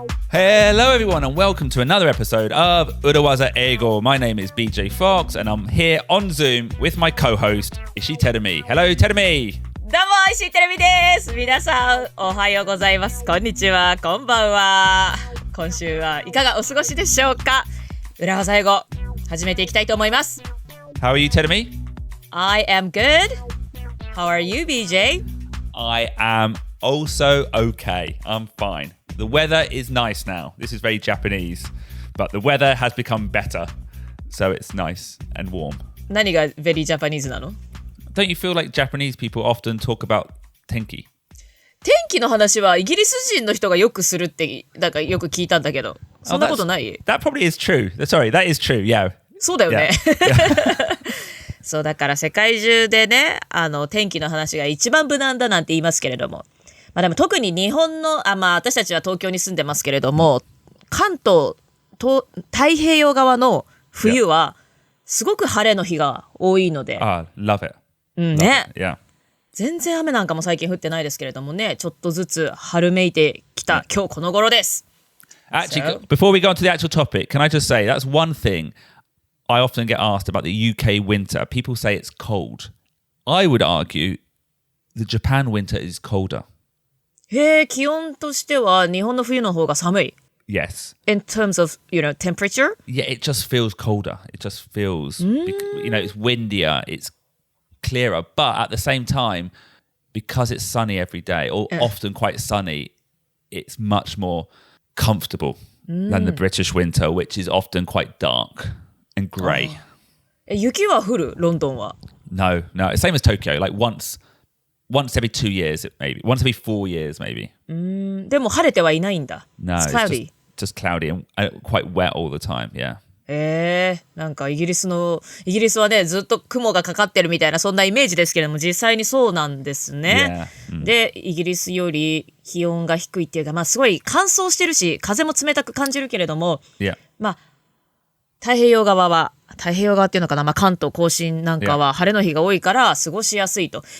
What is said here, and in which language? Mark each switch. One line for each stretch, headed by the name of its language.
English: Hello everyone and welcome to another episode of 裏技英語 My name is BJ Fox and I'm here on Zoom with my co-host Ishii Terumi. Hello Terumi!
Japanese: どうも、石井てるみです。皆さん、おはようございます。こんにちは、こんばんは。今週はいかがお過ごしでしょうか。裏技英語、始めていきたいと思います。
English: How are you, Terumi? I am good. How are you, BJ? I am also okay. I'm fine. The weather is nice now. This is very Japanese, but the weather has become better, so it's nice and warm.
Japanese: 何が
English: very Japanese
Japanese: なの？
English: Don't you feel like Japanese people often talk about tenki?
Japanese: 天気の話はイギリス人の人がよくするってなんかよく聞いたんだけど、そんなことない？
English: That probably is true. Sorry, that is true. Yeah.
Japanese: そうだよね。
English: Yeah.
Japanese: そうだから世界中でね、天気の話が一番無難だなんて言いますけれども、まあでも特に日本の私たちは東京に住んでますけれども、関東と太平洋側の冬はすごく晴れの日が多いので、
English: love it.
Japanese: うんね。
English: Yeah.
Japanese: 全然雨なんかも最近降ってないですけれどもね、ちょっとずつ春めいてきた今日この頃です。
English: Actually, before we go on to the actual topic, can I just say that's one thing I often get asked about the UK winter. People say it's cold. I would argue the Japan winter is colder.
Japanese: へえ、気温としては日本の冬の方が寒い。
English: Yes. In terms of, temperature? Yeah, it just feels colder. It just feels, it's windier, it's clearer. But at the same time, because it's sunny every day, or often quite sunny, it's much more comfortable than the British winter, which is often quite dark and grey.
Japanese: 雪は降る？ロンドンは。
English: No. Same as Tokyo. Like once every 2 years, maybe. Once every 4 years, maybe.
Japanese: でも晴れてはいないんだ。
English: No, It's cloudy. Just cloudy and quite wet all the time, yeah.
Japanese: なんかイギリスはね、ずっと雲がかかってるみたいなそんなイメージですけれども、実際にそうなんですね。で、イギリスより気温が低いっていうか、すごい乾燥してるし、風も冷たく感じるけれども、太平洋側っていうのかな、関東甲信なんかは晴れの日が多いから過ごしやすいと。